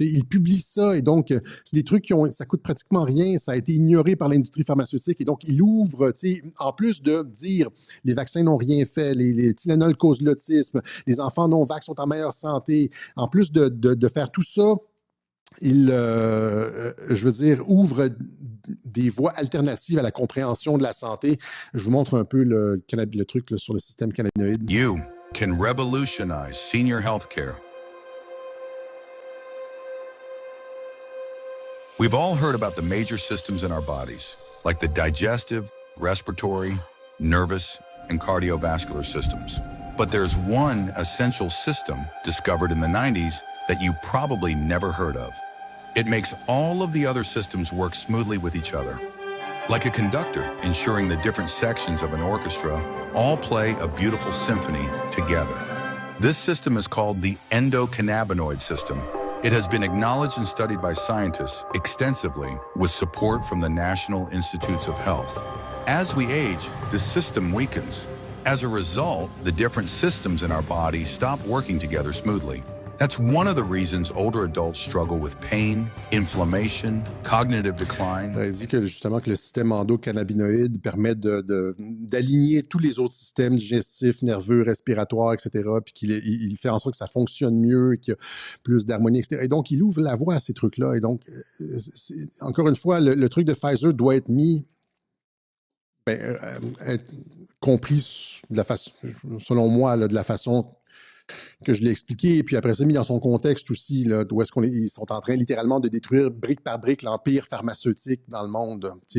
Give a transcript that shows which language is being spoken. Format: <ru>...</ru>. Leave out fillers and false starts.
<fr>Il publie ça, et donc, c'est des trucs ça coûte pratiquement rien, ça a été ignoré par l'industrie pharmaceutique, et donc, il ouvre, en plus de dire les vaccins n'ont rien fait, les Tylenol causent l'autisme, les enfants non-vax sont en meilleure santé, en plus de faire tout ça, il, je veux dire, ouvre des voies alternatives à la compréhension de la santé. Je vous montre un peu le truc là, sur le système cannabinoïde.</fr> <en>You can revolutionize senior healthcare. We've all heard about the major systems in our bodies, like the digestive, respiratory, nervous, and cardiovascular systems. But there's one essential system discovered in the 90s that you probably never heard of. It makes all of the other systems work smoothly with each other. Like a conductor, ensuring the different sections of an orchestra all play a beautiful symphony together. This system is called the endocannabinoid system. It has been acknowledged and studied by scientists extensively with support from the National Institutes of Health. As we age, the system weakens. As a result, the different systems in our body stop working together smoothly. That's one of the reasons older adults struggle with pain, inflammation, cognitive decline.</en> <fr>Il dit que justement que le système endocannabinoïde permet d'aligner tous les autres systèmes digestifs, nerveux, respiratoires, etc. Puis qu'il fait en sorte que ça fonctionne mieux, qu'il y a plus d'harmonie, etc. Et donc, il ouvre la voie à ces trucs-là. Et donc, encore une fois, le truc de Pfizer doit être mis, être compris de la façon, selon moi, là, de la façon que je l'ai expliqué, et puis après ça, mis dans son contexte aussi, là, où est-ce ils sont en train littéralement de détruire brique par brique l'empire pharmaceutique dans le monde.</fr>